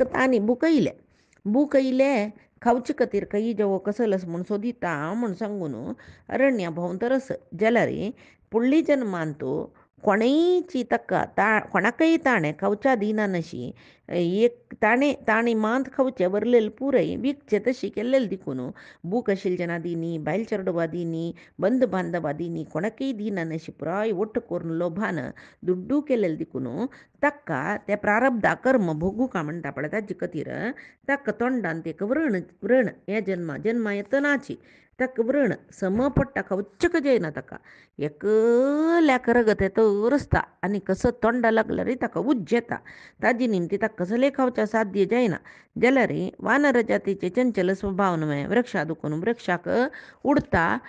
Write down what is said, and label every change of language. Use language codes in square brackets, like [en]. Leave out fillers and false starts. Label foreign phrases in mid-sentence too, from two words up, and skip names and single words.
[kok] तांणी बूक येयले खावचे खातीर खंय जेवो कसलस म्हूण सोदिता म्हूण सांगून अरण्या भोंवतरस जाल्यार फुडली जन्मांत कोणेयची ताका कोणाकय ताणें खावच्या दिना नशी एक ताणें मात खावचे वरलेले पुरय विकचे तशी केल्लेले देखून बूक आशिल्ले जना दिनी बायल चेडवा दिनी बंद बांदवा दिनी कोणाकय दिना नशी पुराय वट्ट करून लोभान दुड्डू केलेले देखून ताका त्या प्रारब्धा कर्म भोगू का म्हणटा पळय ताजे खातीर ताका तोंडांत एक व्रण हे जन्मा येतनाची ताका व्रण सम पडटा खावचेक जायना ताका एकल्याक रगत येता रसता आनी कसो तोंडा लागल्यार ताका उज्ज येता ताजे निमती ताका कसलें खावचें साध्य जायना जाल्यार वानर जातीचे चंचल स्वभाव न्हय वृक्षा दुखून वृक्षाक उडता